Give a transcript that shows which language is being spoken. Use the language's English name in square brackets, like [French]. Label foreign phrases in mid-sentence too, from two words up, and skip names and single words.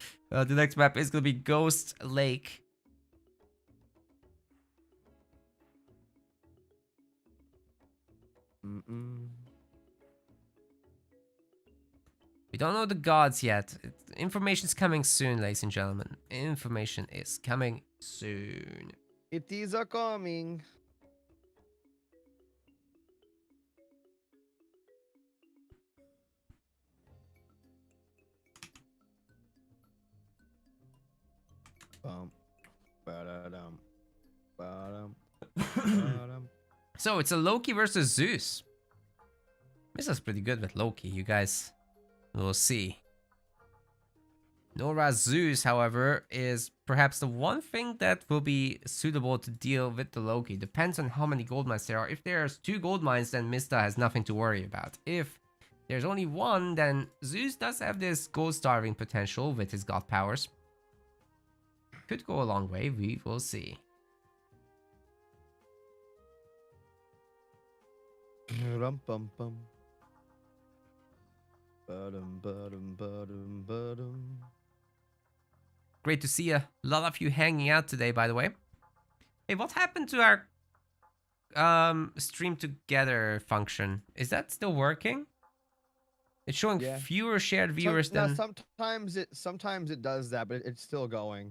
[English] The next map is going to be Ghost Lake. We don't know the gods yet. Information's coming soon, ladies and gentlemen. Information is coming soon. It is a coming. Ba-da-dum. Ba-dum. Ba-dum. So it's a Loki versus Zeus. Mista's pretty good with Loki, you guys will see. Nora Zeus, however, is perhaps the one thing that will be suitable to deal with the Loki. Depends on how many gold mines there are. If there's 2 gold mines, then Mista has nothing to worry about. If there's only 1, then Zeus does have this gold starving potential with his god powers. Could go a long way, we will see. Rum-bum-bum. Ba-dum, ba-dum, ba-dum, ba-dum. Great to see a lot of you hanging out today, by the way. Hey, what happened to our stream together function? Is that still working? It's showing fewer shared viewers than... Sometimes it does that, but it's still going.